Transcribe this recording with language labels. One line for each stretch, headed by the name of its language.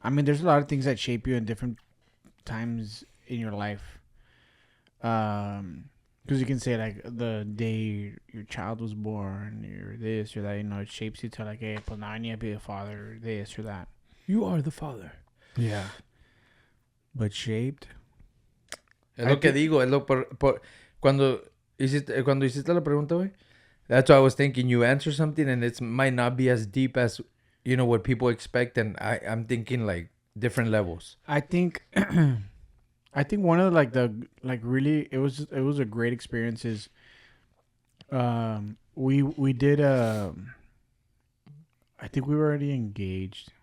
English: I mean, there's a lot of things that shape you in different times in your life. Because you can say like the day your child was born, or this or that. You know, it shapes you to like, hey, pues now I need to be a father, or this or that. You are the father. Yeah. But shaped.
Spanish: Es lo que digo, es lo cuando hiciste la pregunta, güey.
English: That's what I was thinking. You answer something and it might not be as deep as what people expect, and I'm thinking like different levels. I think one of really it was a great experience is we did I think we were already engaged.